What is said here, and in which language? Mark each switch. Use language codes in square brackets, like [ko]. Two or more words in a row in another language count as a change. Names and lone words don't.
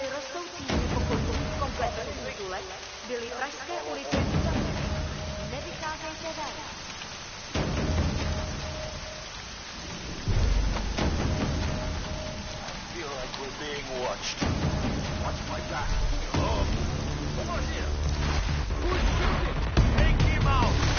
[cs] rostoucími pokoji v komplexu Úzulek byly pražské ulice uzavřeny. Nevycházejte ven. [en] I feel like we're being watched. Watch my back. Oh, over here. Who's shooting? Take him out.